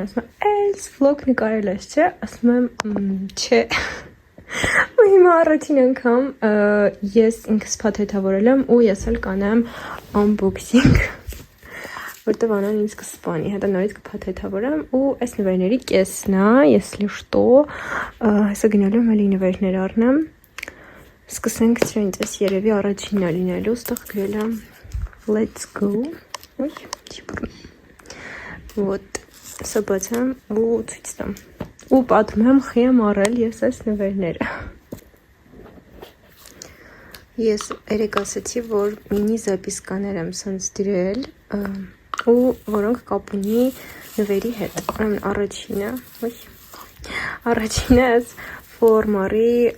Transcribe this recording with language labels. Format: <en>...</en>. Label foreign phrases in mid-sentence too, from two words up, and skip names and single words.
<hy>ասում է «Էս վլոգ նկարել ես, չէ»։ Ասում եմ «Չէ»։ Ու հիմա առաջին անգամ ես ինքս փաթեթավորել եմ ու ես էլ կանեմ unboxing, որտեղ Անան ինձ կսպանի, հետո նորից կփաթեթավորեմ ու այս նվերների կեսն է,</hy> <ru>если что,</ru> <hy>հեսա գնալու եմ էլի նվերներ առնեմ, սկսենք չենք ես երևի առաջինն է լինելու, ստեղ գրել եմ</hy> <en>let's go,</en> <ru>вот,</ru> <hy>սա բացեմ ու ցույց տամ։ Ու պատմում եմ խի եմ առել ես այս նվերները։ Ես երեք ասացի, որ մինի զապիսկաներ եմ սենց դրել ու որոնք կապ ունի նվերի հետ։ Առաջինը այս ֆորմարի</hy>